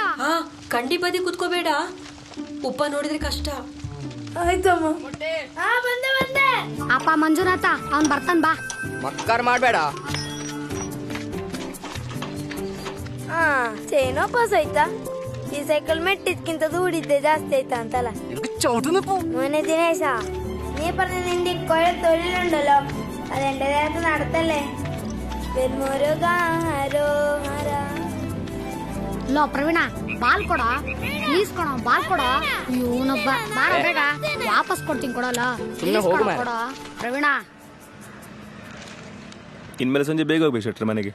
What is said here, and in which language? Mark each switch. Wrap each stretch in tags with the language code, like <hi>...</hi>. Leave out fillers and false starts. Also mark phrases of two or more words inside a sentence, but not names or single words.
<kn>ಹಾ, ಕಂಡಿ ಬದಿ ಕುತ್ಕೋಬೇಡ, ಉಪ್ಪ ನೋಡಿದ್ರೆ ಕಷ್ಟ. ಆಯ್ತಮ್ಮ. ಬಂದೆ. ಅಪ್ಪ ಮಂಜುನಾಥ, ಅವ್ನ್ ಬರ್ತಾನ, ಬಾ. ಮಕ್ಕಾರ್ ಮಾಡ್ಬೇಡ. ಚೈನ್ ವಾಪಸ್ ಆಯ್ತಾ? ಈ ಸೈಕಲ್ ಮೆಟ್ಟಿದ್ಕಿಂತ ದೂಡಿದ್ದೆ ಜಾಸ್ತಿ ಆಯ್ತಾ ಅಂತಲ್ಲ.</kn> <ml>മോനെ ദിനേശ, നീ പറഞ്ഞ നിന്റെ ഇക്കൊഴ തൊഴിലുണ്ടല്ലോ, അതെന്റെ നേരത്ത് നടത്തല്ലേ?</ml> <kn>ಲೋ ಪ್ರವೀಣ, ಬಾಲ್ ಕೊಡ ಪ್ಲೀಸ್, ಕೊಡ ಬಾಲ್ ಕೊಡ. ಇವನೊಬ್ಬ ಬಾರ, ಬೇಗ ವಾಪಸ್ ಕೊಡ್ತೀನಿ, ಕೊಡಲ್ಲ ಕೊಡ ಪ್ರವೀಣ. ಇನ್ಮೇಲೆ ಸಂಜೆ ಬೇಗ ಹೋಗ್ಬೇಕು ಶೆಟ್ರ ಮನೆಗೆ.</kn>